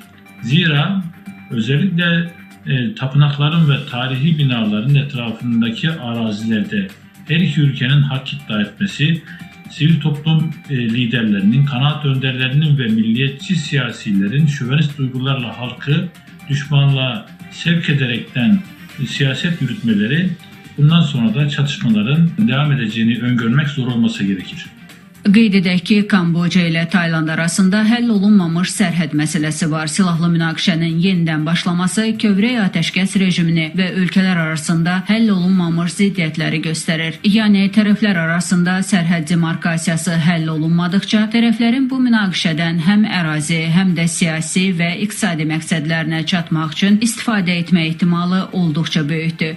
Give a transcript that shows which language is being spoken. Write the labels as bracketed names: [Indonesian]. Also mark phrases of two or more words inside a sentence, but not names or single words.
[Turkish] Zira özellikle tapınakların ve tarihi binaların etrafındaki arazilerde her iki ülkenin hak iddia etmesi, sivil toplum liderlerinin, kanaat önderlerinin ve milliyetçi siyasilerin şövenist duygularla halkı düşmanlığa sevk ederekten siyaset yürütmeleri, bundan sonra da çatışmaların devam edeceğini öngörmek zor olması gerekir. [Azerbaijani] Qeyd edək ki, Kamboca ilə Tayland arasında həll olunmamış sərhəd məsələsi var. Silahlı münaqişənin yenidən başlaması kövrək atəşkəs rejimini və ölkələr arasında həll olunmamış ziddiyyətləri göstərir. Yəni, tərəflər arasında sərhəd demarkasiyası həll olunmadıqca, tərəflərin bu münaqişədən həm ərazi, həm də siyasi və iqtisadi məqsədlərinə çatmaq üçün istifadə etmə ehtimalı olduqca böyükdür.